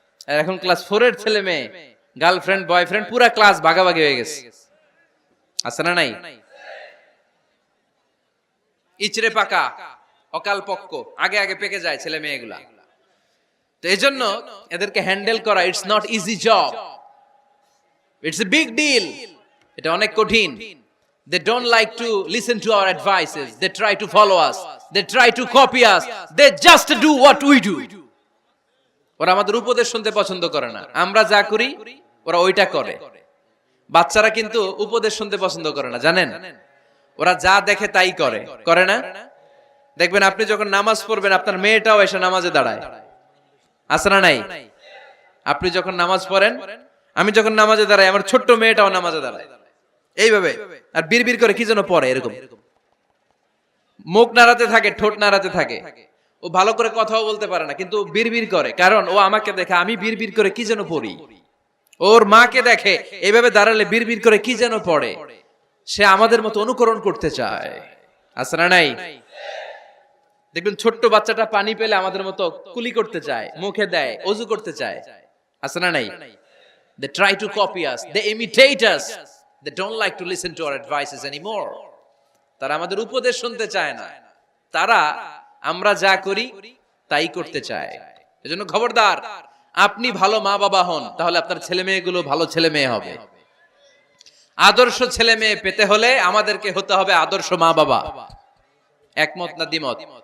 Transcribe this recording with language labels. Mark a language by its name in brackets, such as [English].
[Bangla] আর এখন ক্লাস 4 এর ছেলে মেয়ে গার্লফ্রেন্ড বয়ফ্রেন্ড পুরা ক্লাস ভাগাভাগি হয়ে গেছে, আছে না নাই? ইচড়ে পাকা, অকাল পক্ক, আগে আগে পেকে যায় ছেলে মেয়েগুলা। তো এজন্য এদেরকে হ্যান্ডেল করা [English] It's not easy job, it's a big deal. [Bangla] এটা অনেক কঠিন। [English] They don't like to listen to our advices. They try to follow us. They try to copy us. They just do what we do. [Bangla] ওরা আমাদের উপদেশ শুনতে পছন্দ করে না। আমরা যা করি ওরা ওইটা করে। বাচ্চারা কিন্তু উপদেশ শুনতে পছন্দ করে না, জানেন? ওরা যা দেখে তাই করে, করে না? দেখবেন আপনি যখন নামাজ পড়বেন আপনার মেয়েটাও এসে নামাজে দাঁড়ায়, আছে না নাই? আপনি যখন নামাজ পড়েন, আমি যখন নামাজে দাঁড়াই, আমার ছোট্ট মেয়েটাও নামাজে দাঁড়ায় এইভাবে, আর বিড়বিড় করে কি যেন পড়ে, এরকম মুখ নাড়াতে থাকে, ঠোঁট নাড়াতে থাকে। ও ভালো করে কথাও বলতে পারে না, কিন্তু বিড়বিড় করে, কারণ ও আমাকে দেখে আমি বিড়বিড় করে কি যেন পড়ি। ওর মাকে দেখে এইভাবে দাঁড়ালে বিড়বিড় করে কি যেন পড়ে। সে আমাদের মতো অনুকরণ করতে চায়, আছে না নাই? দেখবেন ছোট্ট বাচ্চাটা পানি পেলে আমাদের মতো কুলি করতে চায়, মুখে দেয়, ওযু করতে চায়, আছে না নাই? [English] They try to copy us, they imitate us, they don't like to listen to our advices anymore. [Bangla] তারা আমাদের উপদেশ শুনতে চায় না, তারা আমরা যা করি তাই করতে চায়। এজন্য খবরদার, আপনি ভালো মা বাবা হন, তাহলে আপনার ছেলে মেয়েগুলো ভালো ছেলে মেয়ে হবে। আদর্শ ছেলে মেয়ে পেতে হলে আমাদেরকে হতে হবে আদর্শ মা বাবা। একমত না দ্বিমত?